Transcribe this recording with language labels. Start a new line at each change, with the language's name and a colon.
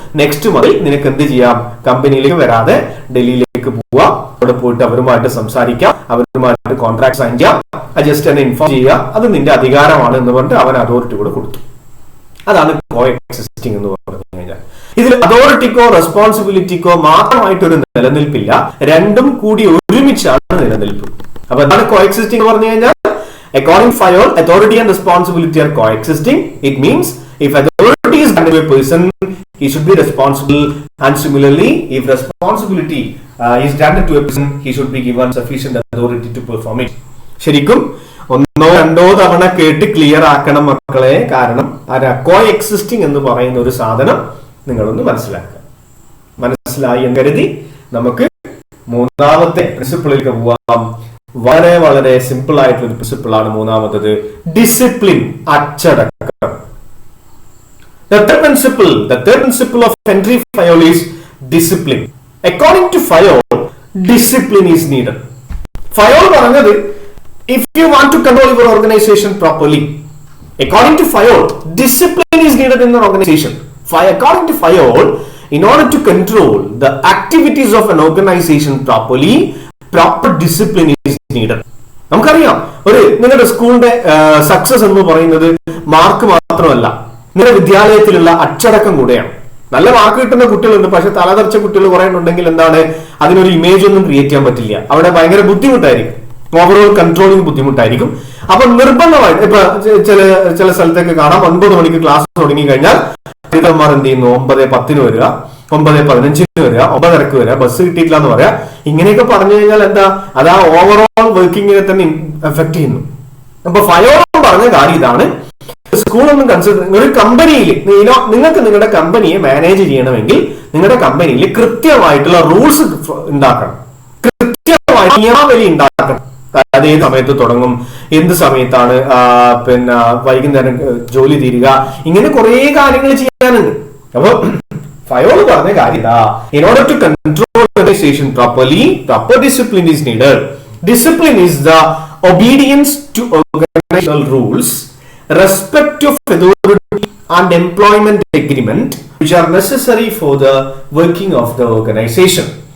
Malayalam: Next മുതൽ നിനക്ക് എന്ത് ചെയ്യാം, കമ്പനിയിലേക്ക് വരാതെ ഡൽഹിയിലേക്ക് പോവാം, അവിടെ പോയിട്ട് അവരുമായിട്ട് സംസാരിക്കാം, അവരുമായിട്ട് കോൺട്രാക്ട് സൈൻ ചെയ്യാം, ജസ്റ്റ് എന്നെ ഇൻഫോം ചെയ്യുക, അത് നിന്റെ അധികാരമാണ് എന്ന് പറഞ്ഞിട്ട് അവൻ അതോറിറ്റി കൂടെ കൊടുത്തു. അതാണ് കോ എക്സിസ്റ്റിംഗ് എന്ന് പറഞ്ഞു കഴിഞ്ഞാൽ. ഇതിൽ അതോറിറ്റിക്കോ റെസ്പോൺസിബിലിറ്റിക്കോ മാത്രമായിട്ടൊരു നിലനിൽപ്പില്ല, രണ്ടും കൂടി ഒരുമിച്ചാണ് നിലനിൽപ്പ്. അപ്പൊ എന്താണ് കോ എക്സിസ്റ്റിംഗ് എന്ന് പറഞ്ഞു കഴിഞ്ഞാൽ,
English: according to Fayol, authority and responsibility are coexisting.
Malayalam: It means if authority is granted to a person, he should be responsible, and similarly if responsibility is granted to a person, he should be given sufficient authority to perform it. ശരിക്കും ഒന്നോ രണ്ടോ തവണ കേട്ട് clear ആക്കണം മക്കളെ, കാരണം കോ existing എന്ന് പറയുന്ന ഒരു സാധനം നിങ്ങളൊന്ന് മനസ്സിലാക്കുക. മനസ്സിലായി എന്ന് കരുതി നമുക്ക് മൂന്നാമത്തെ പ്രിൻസിപ്പിളിലേക്ക് പോവാം. വളരെ വളരെ സിമ്പിൾ ആയിട്ടുള്ള ഒരു പ്രിൻസിപ്പിൾ ആണ് മൂന്നാമത്തത്, ഡിസിപ്ലിൻ, അച്ചടക്കം.
English: The third principle of Henry Fayol is discipline. According to Fayol, discipline is needed. Fayol
Malayalam: പറഞ്ഞത്,
English: if you want to control your organization properly, according to Fayol, discipline is needed in an organization. According to Fayol, in order to control the activities of an organization properly, proper discipline is needed.
Malayalam: നമുക്കറിയാം, ഒരു നിങ്ങളുടെ സ്കൂളിന്റെ success എന്ന് പറയുന്നത് mark മാത്രമല്ല, നിങ്ങളുടെ വിദ്യാലയത്തിലുള്ള അച്ചടക്കം കൂടെയാണ്. നല്ല മാർക്ക് കിട്ടുന്ന കുട്ടികളുണ്ട്, പക്ഷെ തലതെറിച്ച കുട്ടികൾ കുറെ ഉണ്ടെങ്കിൽ എന്താണ്, അതിനൊരു ഇമേജ് ഒന്നും ക്രിയേറ്റ് ചെയ്യാൻ പറ്റില്ല. അവിടെ ഭയങ്കര ബുദ്ധിമുട്ടായിരിക്കും, ഓവറോൾ കൺട്രോളിങ് ബുദ്ധിമുട്ടായിരിക്കും. അപ്പൊ നിർബന്ധമായിട്ട് ഇപ്പൊ ചില സ്ഥലത്തൊക്കെ കാണാം, 9 മണിക്ക് ക്ലാസ് തുടങ്ങി കഴിഞ്ഞാൽ മാർ എന്ത് ചെയ്യുന്നു, 9:10 വരിക, 9:15 വരിക, 9:30 വരിക, ബസ് കിട്ടിയിട്ടില്ല എന്ന് പറയാ. ഇങ്ങനെയൊക്കെ പറഞ്ഞു കഴിഞ്ഞാൽ എന്താ, അത് ആ ഓവറോൾ വർക്കിങ്ങിനെ തന്നെ എഫക്ട് ചെയ്യുന്നു. അപ്പൊ ഫയോൾ പറഞ്ഞ കാര്യം ഇതാണ്, സ്കൂളൊന്നും കൺസിഡർ, ഒരു കമ്പനിയിൽ നിങ്ങൾക്ക് നിങ്ങളുടെ കമ്പനിയെ മാനേജ് ചെയ്യണമെങ്കിൽ നിങ്ങളുടെ കമ്പനിയിൽ കൃത്യമായിട്ടുള്ള റൂൾസ് ഉണ്ടാക്കണം, കൃത്യമായിട്ട് നിയമാവലി ഉണ്ടാക്കണം. അത് ഏത് സമയത്ത് തുടങ്ങും, എന്ത് സമയത്താണ് പിന്നെ വൈകുന്നേരം ജോലി തീരുക, ഇങ്ങനെ കുറെ കാര്യങ്ങൾ ചെയ്യാനുണ്ട്. അപ്പൊ ഫയോൾ പറഞ്ഞ കാര്യം
English: in order to control organization properly, proper discipline is needed. Discipline is the obedience to organizational rules, respect of authority and employment agreement which are necessary for the working of the organization.